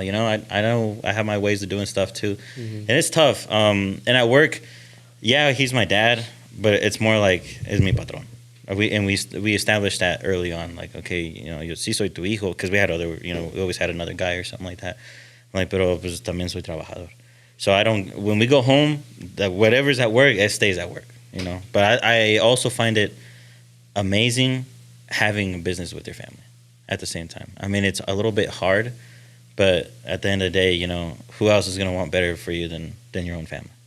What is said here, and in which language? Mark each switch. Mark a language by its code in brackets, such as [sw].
[en] I know I have my ways of doing stuff too, and it's tough. And at work, yeah, he's my dad, but it's more like [es] es mi patrón. [en] We established that early on, like, okay, [es] yo sí soy tu hijo, [en] because we had we always had another guy or something like that. I'm like, [es] pero pues también soy trabajador. [en] So when we go home, whatever's at work, it stays at work, But I also find it amazing having a business with your family at the same time. I mean, it's a little bit hard, but at the end of the day, who else is going to want better for you than your own family?